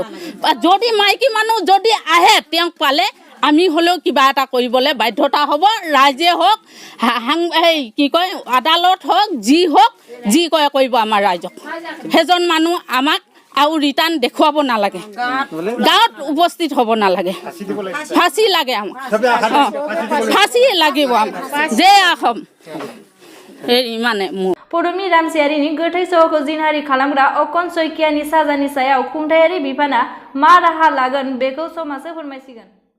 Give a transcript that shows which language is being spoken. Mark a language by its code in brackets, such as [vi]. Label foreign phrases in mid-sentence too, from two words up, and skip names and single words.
[as] যদি মাইকী মানুহ যদি আহে তেওঁক পালে আমি হ'লেও কিবা এটা কৰিবলৈ বাধ্যতা হ'ব ৰাইজে হওক কি কয় আদালত হওক যি কয় কৰিব আমাৰ ৰাইজক সেইজন মানুহ আমাক আৰু ৰিটাৰ্ণ দেখুৱাব নালাগে গাঁৱত উপস্থিত হ'ব নালাগে ফাঁচি লাগে আমাক ফাঁচি লাগিব আমাক যে আহম इमाने [brx] पदुमि रामसियारिनि गोथै सह'खौ जिनहारि खालामग्रा अकन सयकियानि साजानि सायाव खुंथायारि बिफाना मा राहा लागोन बेखौ समाजो फोरमायसिगोन।